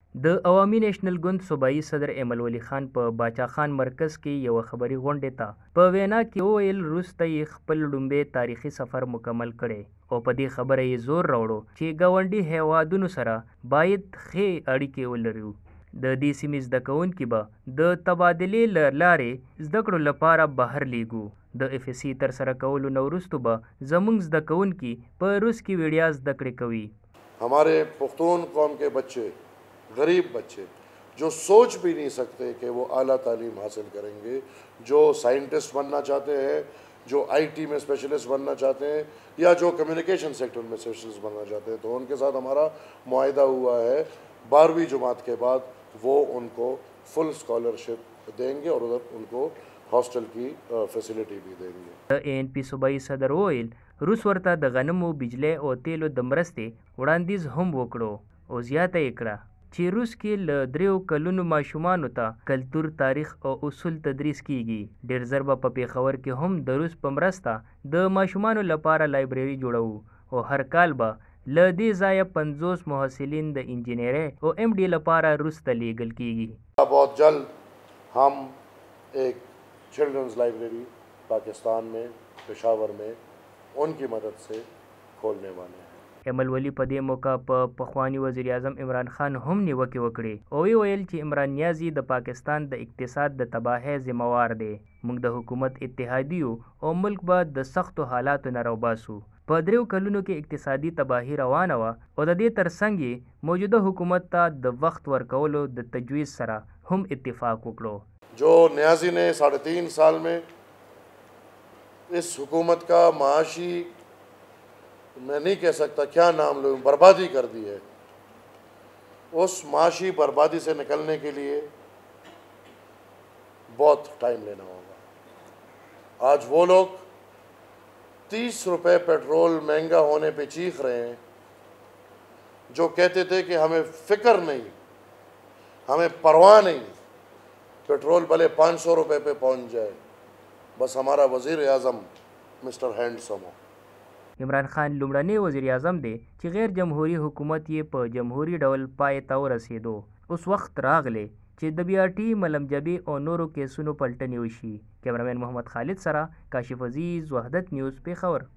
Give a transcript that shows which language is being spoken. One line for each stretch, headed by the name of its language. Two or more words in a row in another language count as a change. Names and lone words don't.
Pashto: د عوامي نیشنل ګوند صوبایي صدر ایمل ولی خان په باچا خان مرکز کې یو خبري غونډې ته په وینا کې وویل وروسته یې خپل لومړی تاریخي سفر مکمل کړی او په دې خبره یې زور راوړو چې ګاونډي هیوادونو سره باید ښې اړیکې ولرو. د دې سیمې زده کوونکي به د تبادلې له لارې زده کړو لپاره بهر لیږو. د اف اس سی ترسره کولو نه وروسته به زموږ زده کوونکي په روس کې وړیا زده کړې کوي.
Urdu: ہمارے پختون قوم کے بچے، غریب بچے جو سوچ بھی نہیں سکتے کہ وہ اعلیٰ تعلیم حاصل کریں گے، جو سائنٹسٹ بننا چاہتے ہیں، جو آئی ٹی میں اسپیشلسٹ بننا چاہتے ہیں یا جو चाहते हैं या जो
English: communication sector
Urdu: میں اسپیشلسٹ بننا چاہتے ہیں، تو ان کے ساتھ ہمارا معاہدہ ہوا ہے 12ویں جماعت کے بعد وہ ان کو
English: full scholarship
Urdu: دیں گے اور ادھر ان کو ہاسٹل کی فیسیلٹی بھی دیں گے.
Pashto: ANP
Urdu: صوبائی صدر
Pashto: वویل روس ورته د غنمو، بجلی او تیلو د مرستې وړاندیز هم وکړو او زیاته یې کړه چې روس کې له 3 کلونو ماشومانو ته کلتور، تاریخ او اصول تدریس کیږي. ډېر ژر به په پیښور کې هم د روس په مرسته د ماشومانو لپاره لایبرري جوړوو او هر کال به له دې ځایه 50 محصلین د انجینرۍ او MD لپاره روس ته لیږل کیږي.
Urdu: بہت جلد ہم ایک
English: children's library
Urdu: پاکستان میں، پشاور میں ان کی مدد سے کھولنے والے ہیں.
Pashto: ایمل ولی په دې موقع په پخوانی وزیر اعظم عمران خان هم نیوکې وکړې او ویل چې عمران نیازي د پاکستان د اقتصاد د تباهۍ ذمہوار دی. موږ د حکومت اتحادیو او ملک به د سختو حالاتو نه راوباسو. په 3 کلونو کې اقتصادي تباهي روانه وه او د دې ترڅنګ یې موجوده حکومت ته د وخت ورکولو د تجویز سره هم اتفاق وکړو.
Urdu: جو نیازی نے 3.5 سال میں اس حکومت کا معاشی، میں نہیں کہہ سکتا کیا نام لوں، بربادی کر دی ہے. اس معاشی بربادی سے نکلنے کے لیے بہت ٹائم لینا ہوگا. آج وہ لوگ 30 روپے پیٹرول مہنگا ہونے پہ چیخ رہے ہیں، جو کہتے تھے کہ ہمیں فکر نہیں، ہمیں پرواہ نہیں، پیٹرول بھلے 500 روپے پہ پہنچ جائے، بس ہمارا وزیر اعظم
English: Mister Handsome
Urdu: ہو.
Pashto: عمران خان لومړنی وزیر اعظم دی چې غیر جمهوریت حکومت یې په جمهوری ډول پای ته ورسېدو. اوس وخت راغلی چې د BRT، ملم جبی او نورو کیسونو پلټنې وشي. کیمرامین محمد خالد سره کاشف عزیز، وحدت نیوز، پیښور.